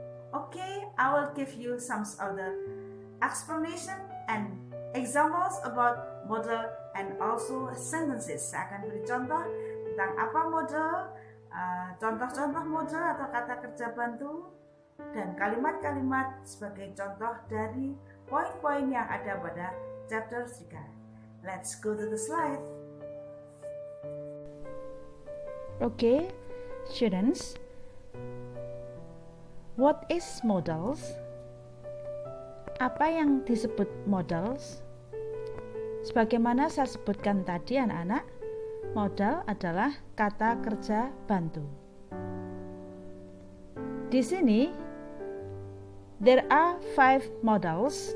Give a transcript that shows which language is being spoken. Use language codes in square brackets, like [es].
[en] Okay, I will give you some other explanation and examples about modal and also sentences. [id] Saya akan beri contoh tentang apa modal, contoh-contoh modal atau kata kerja bantu, dan kalimat-kalimat sebagai contoh dari poin-poin yang ada pada chapter 3. [en] Let's go to the slide. Okay, students, what is modals? [id] Apa yang disebut modals? Sebagaimana saya sebutkan tadi anak-anak, modal adalah kata kerja bantu. Di sini [en] there are 5 modals.